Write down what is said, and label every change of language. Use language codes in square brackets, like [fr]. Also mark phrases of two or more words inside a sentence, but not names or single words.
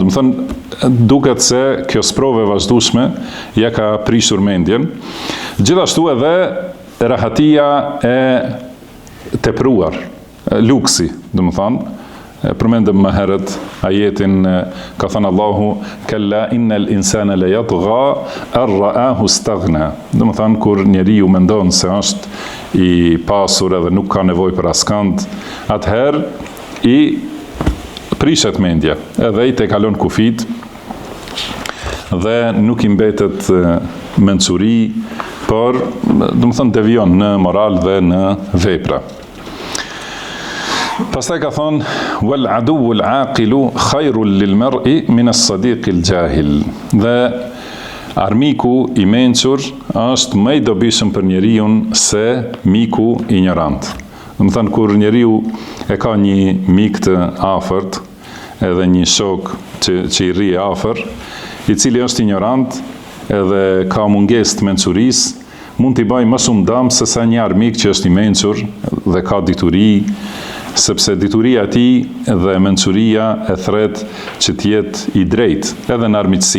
[sq] Domethënë duket se kjo sprove vazhdueshme ja ka prishur mendjen. Gjithashtu edhe rahatia e tepruar, luksi, domethënë përmendëm më herët ajetin ka thënë Allahu [ar] كلا إن الإنسان ليطغى أن رآه استغنى. [sq] Domethënë kur njeriu mendon se është I pasur edhe nuk ka nevojë për askënd, atëherë I prishet mendja, edhe I tejkalon kufit dhe nuk I mbetet mençuri, por domethënë devion në moral dhe në vepra. Pastaj ka thonë [ar] والعدو العاقل خير للمرء من الصديق الجاهل. [sq] Dhe armiku I mençur është më I dobishëm për njeriu se miku ignorant. Domethënë kur njeriu e ka një mik të afërt, edhe një shok që I rri afër, I cili është ignorant edhe ka mungesë të mençurisë, mund t'i bëjë më shumë dëm se sa një armik që është I mençur dhe ka dituri, sepse dituria e tij dhe mençuria e thret që të jetë I drejtë edhe në armiqësi.